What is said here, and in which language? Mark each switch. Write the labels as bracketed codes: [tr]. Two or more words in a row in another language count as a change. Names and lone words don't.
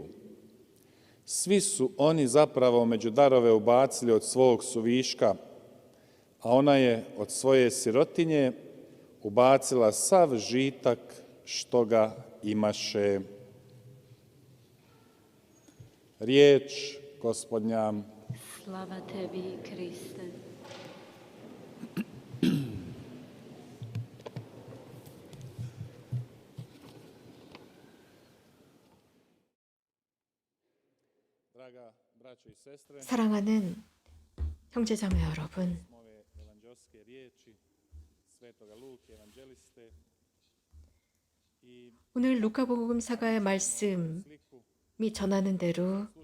[hr] Svi su oni zapravo među darove ubacili od svog suviška, a ona je od svoje sirotinje ubacila sav žitak što ga imaše. Riječ Gospodnja. Slava tebi, Kriste. [ko] 사랑하는 형제자매 여러분, 오늘 루카복음사가의 말씀이 전하는 대로